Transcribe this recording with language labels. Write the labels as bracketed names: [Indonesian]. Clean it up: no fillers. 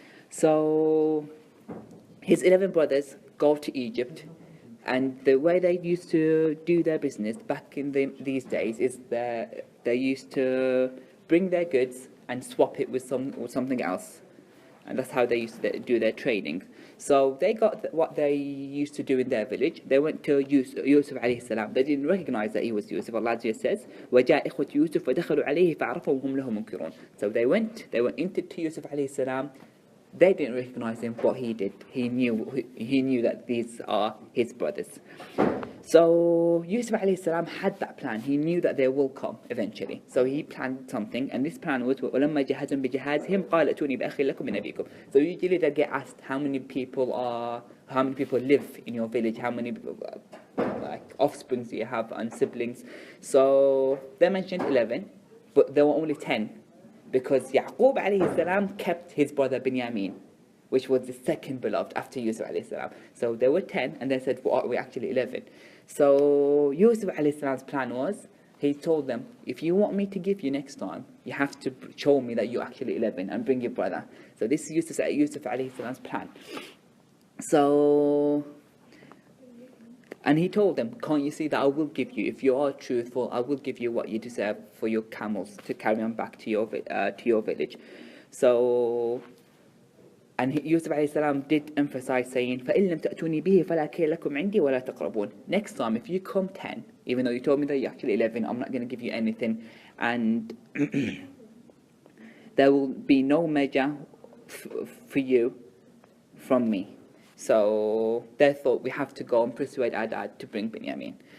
[English] So his 11 brothers go to Egypt, and the way they used to do their business back in these days is that they used to bring their goods and swap it with something else, and that's how they used to do their trading. So they got what they used to do in their village. They went to Yusuf alayhi salam. They didn't recognize that he was Yusuf. Allah says, [Arabic] وَجَاء إِخْوَةُ يُوسُفَ وَدَخَلُوا عَلَيْهِ فَعَرَفَهُ وَهُمْ لَهُ مُنْكِرُونَ. [English] So they went into Yusuf alayhi salam. They didn't recognize him, but he did. He knew that these are his brothers. So Yusuf alayhi salam had that plan. He knew that they will come eventually. So he planned something, and this plan was [Arabic] وَلَمَّا جَهَزَهُم بِجَهَازِهِمْ قَالَ ائْتُونِي بِأَخٍ لَكُم مِنْ أَبِيكُمْ. [English] So usually they get asked how many people live in your village, how many like offsprings do you have and siblings. So they mentioned 11, but there were only 10 because Yaqub alayhi salam kept his brother Binyamin, which was the second beloved after Yusuf alayhi salam. So there were 10, and they said, well, we're actually 11. So Yusuf alayhi salam's plan was, he told them, if you want me to give you next time, you have to show me that you're actually 11 and bring your brother. So this is Yusuf alayhi salam's plan. So, and he told them, can't you see that I will give you, if you are truthful, I will give you what you deserve for your camels to carry on back to your village. So, and Yusuf alayhi salam did emphasize saying, [Arabic] فَإِن لَمْ تَأْتُونِي بِهِ فَلَا كَيْ لَكُمْ عِنْدِي وَلَا تَقْرَبُونَ. [English] Next time, if you come 10, even though you told me that you're actually 11, I'm not going to give you anything, and there will be no measure for you from me. So they thought, we have to go and persuade our dad to bring Binyamin.